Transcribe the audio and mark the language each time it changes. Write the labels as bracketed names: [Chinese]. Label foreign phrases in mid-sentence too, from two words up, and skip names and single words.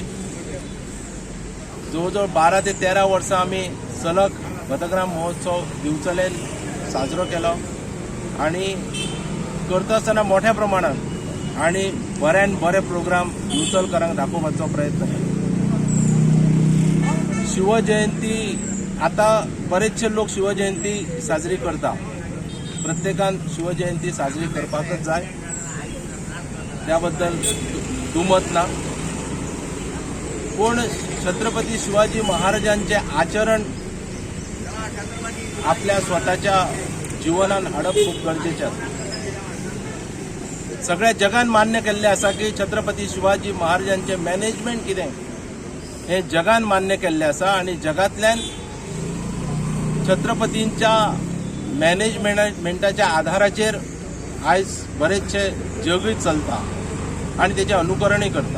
[Konkani] जवळ जवळ 12 ते 13 वर्सां आमी सलग पथग्राम महोत्सव दिवचलेन साजरो केलो आणि करता आसतना मोठ्या प्रमाणात आणि बऱ्यान बरे प्रोग्राम दिवचलकारांक दाखोवपाचो प्रयत्न केलो। शिवजयंती आता बरेचशे लोक शिवजयंती साजरी करता, प्रत्येकान शिवजयंती साजरी करपाकच जाय, त्याबद्दल दुमत ना। पण छत्रपती शिवाजी महाराजांचे आचरण आपल्या स्वतःच्या जीवनान हाडप खूप गरजेचे आसा। सगळ्या जगान मान्य केल्ले आसा की छत्रपती शिवाजी महाराजांचे मॅनेजमेंट कितें हे जगान मान्य केल्ले आसा आणि जगातल्यान छत्रपतींच्या मॅनेजमेंटाच्या आधाराचेर आयज बरेचशे जगूय चलता आणि त्याचे अनुकरणय करता।